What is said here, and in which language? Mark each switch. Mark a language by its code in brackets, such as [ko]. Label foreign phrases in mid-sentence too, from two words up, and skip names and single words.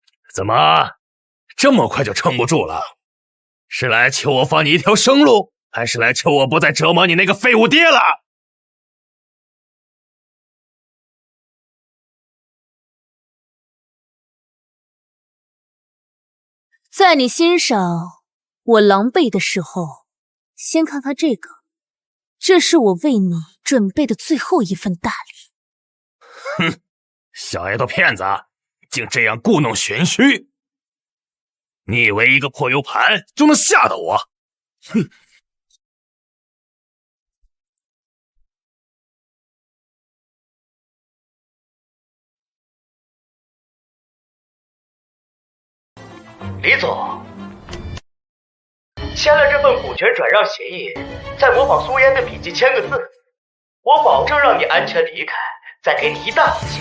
[zh] 怎麼，這麼快就撐不住了？是来求我放你一条生路，还是来求我不再折磨你那個廢物爹了？在你欣賞我狼狽的時候，先看看这个，這是我為你準備的最後一份大禮。哼，小丫頭片子，竟這樣故弄玄虛！你以為一個破 U 盤就能嚇到我？哼！李總，簽了這份股權轉讓協議，再模仿蘇嫣的筆記簽個字，我保證讓你安全離開，再給你一大筆錢。